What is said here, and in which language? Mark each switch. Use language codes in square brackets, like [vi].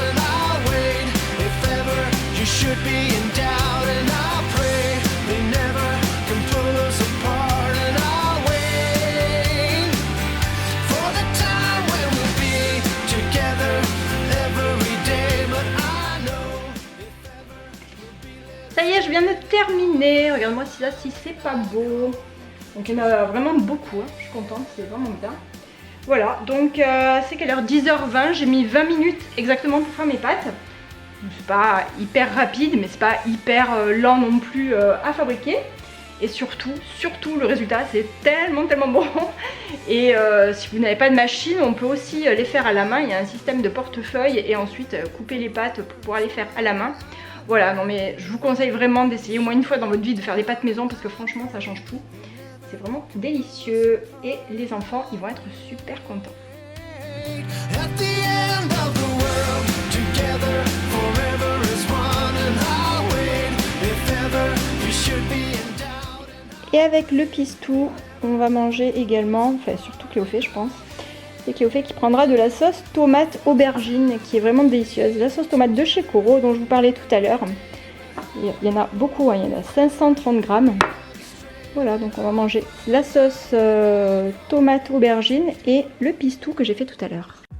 [en] And I'll wait if ever you should be in doubt. And I'll pray they never can pull us apart. And I'll wait for the time when we'll be together every day. But I know if ever we'll be. [fr] Ça y est, je viens de terminer. Regarde-moi si c'est pas beau. Donc il y en a vraiment beaucoup, hein. Je suis contente, c'est vraiment bien. Voilà, donc c'est quelle heure? 10h20, j'ai mis 20 minutes exactement pour faire mes pâtes. C'est pas hyper rapide, mais c'est pas hyper lent non plus à fabriquer. Et surtout le résultat c'est tellement bon. Et si vous n'avez pas de machine, on peut aussi les faire à la main. Il y a un système de portefeuille et ensuite couper les pâtes pour pouvoir les faire à la main. Voilà, non mais je vous conseille vraiment d'essayer au moins une fois dans votre vie de faire des pâtes maison parce que franchement ça change tout. C'est vraiment délicieux et les enfants ils vont être super contents. [en] At the end of the world, together forever as one. And I'll wait if ever you should be in doubt. [fr] Et avec le pistou, on va manger également, enfin surtout Cléophée je pense. C'est Cléophée qui prendra de la sauce tomate aubergine qui est vraiment délicieuse. La sauce tomate de chez Coro dont je vous parlais tout à l'heure. Il y en a beaucoup, hein, il y en a 530 grammes. Voilà, donc on va manger la sauce tomate aubergine et le pistou que j'ai fait tout à l'heure.